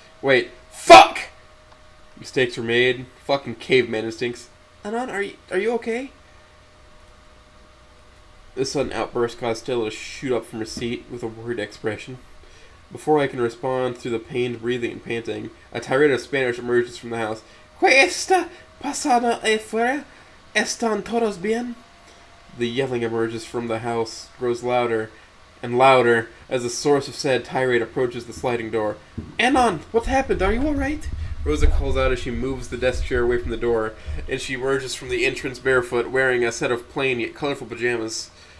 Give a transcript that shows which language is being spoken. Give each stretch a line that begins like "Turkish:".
English: Wait. Fuck! Mistakes were made. Fucking caveman instincts. Anon, are you okay? This sudden outburst caused Stella to shoot up from her seat with a worried expression. Before I can respond through the pained breathing and panting, a tirade of Spanish emerges from the house.
Spanish: ¿Qué está pasando afuera? ¿Están todos bien?
English: The yelling emerges from the house, grows louder and louder as the source of said tirade approaches the sliding door. Anon, what happened? Are you alright? Rosa calls out as she moves the desk chair away from the door, and she emerges from the entrance barefoot, wearing a set of plain yet colorful pajamas.